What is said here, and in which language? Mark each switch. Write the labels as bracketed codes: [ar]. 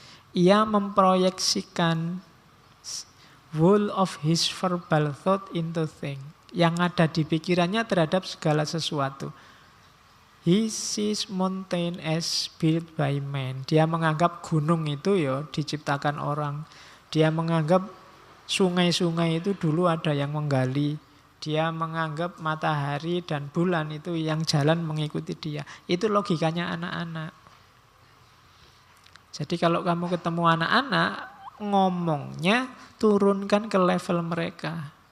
[id] Ia memproyeksikan [en] whole of his verbal thought into thing. [id] Yang ada di pikirannya terhadap segala sesuatu. [en] He sees mountain as built by man. [id] Dia menganggap gunung itu ya diciptakan orang. Dia menganggap sungai-sungai itu dulu ada yang menggali. Dia menganggap matahari dan bulan itu yang jalan mengikuti dia. Itu logikanya anak-anak. Jadi kalau kamu ketemu anak-anak, ngomongnya turunkan ke level mereka.